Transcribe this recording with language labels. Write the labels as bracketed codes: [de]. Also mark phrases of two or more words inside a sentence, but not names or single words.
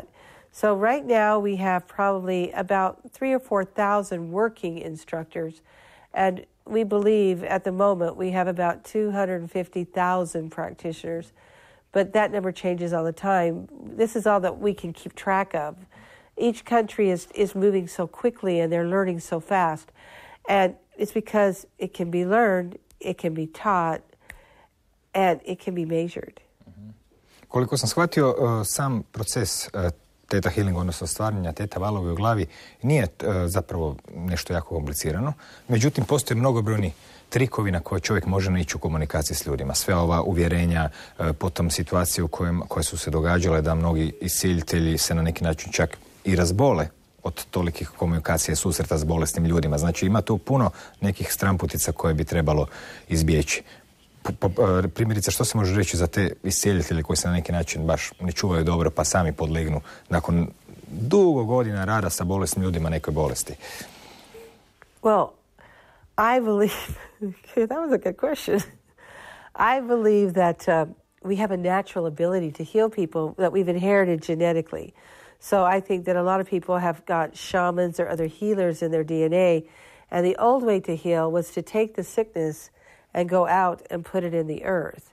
[en] So right now we have probably about 3,000 or 4,000 working instructors, and we believe at the moment we have about 250,000 practitioners, but that number changes all the time. This is all that we can keep track of. Each country is moving so quickly and they're learning so fast. And it's because it can be learned, it can be taught, and it can be measured. [hr] Koliko sam shvatio, sam proces Theta healinga, odnosno stvaranja Theta valovi u glavi, nije zapravo nešto jako komplicirano. Međutim, postoje mnogobrojni trikovi na koje čovjek može naići u komunikaciji s ljudima. Sve ova uvjerenja, potom situacije koje su se događale da mnogi iscijeljitelji se na neki način čak i razbole od tolikih komunikacija i susreta s bolesnim ljudima. Znači ima tu puno nekih stramputica koje bi trebalo izbjeći. Primjerice, što se može reći za te iscijeljitelje koji se na neki način baš ne čuvaju dobro pa sami podlegnu nakon dugo godina rada sa bolesnim ljudima nekoj bolesti? [en] Well, I believe, that was a good question. I believe that we have a natural ability to heal people that we've inherited genetically. So I think that a lot of people have got shamans or other healers in their DNA, and the old way to heal was to take the sickness and go out and put it in the earth.